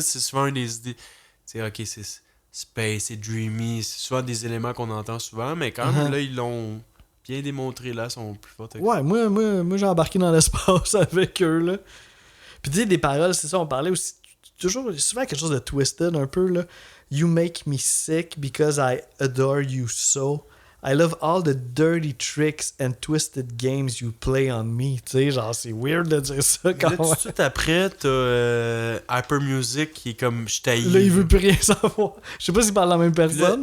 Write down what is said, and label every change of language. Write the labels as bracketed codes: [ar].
[fr] C'est souvent une des idées. Tu sais, ok, c'est space, c'est dreamy, c'est souvent des éléments qu'on entend souvent, mais quand même, là, ils l'ont bien démontré, là, sont plus forts. Ouais, moi j'ai embarqué dans l'espace avec eux, là. Puis tu sais, des paroles, c'est ça, on parlait aussi, toujours, souvent quelque chose de twisted, un peu, là. [en] You make me sick because I adore you so. I love all the dirty tricks and twisted games you play on me. [fr] Tu sais, genre, c'est weird de dire ça quand même. Tout de suite après, t'as Hyper Music qui est comme je t'haïs. Là, il veut plus rien savoir. Je sais pas s'il parle de la même personne.